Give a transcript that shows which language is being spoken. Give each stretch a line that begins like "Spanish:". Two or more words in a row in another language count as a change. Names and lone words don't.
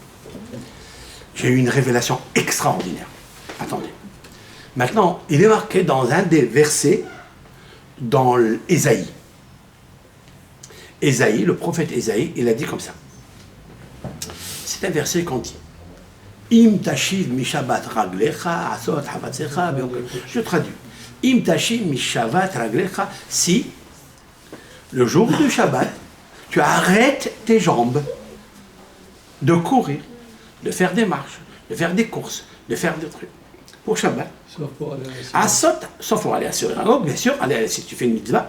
French: J'ai eu une révélation extraordinaire. Attendez. Maintenant, il est marqué dans un des versets, dans Ésaïe. Ésaïe, le prophète Ésaïe, il a dit comme ça. C'est un verset qu'on dit.
Hebrew: אם תשיב משבת רגלך עשות חפציך.
French: Je traduis.
Hebrew: אם תשיב משבת רגלך.
French: Si le jour du Shabbat, tu arrêtes tes jambes de courir, de faire des marches, de faire des courses, de faire des trucs. Pour Shabbat. Sauf pour aller à la Asot, sauf pour aller à synagogue, bien sûr, si tu fais une mitzvah.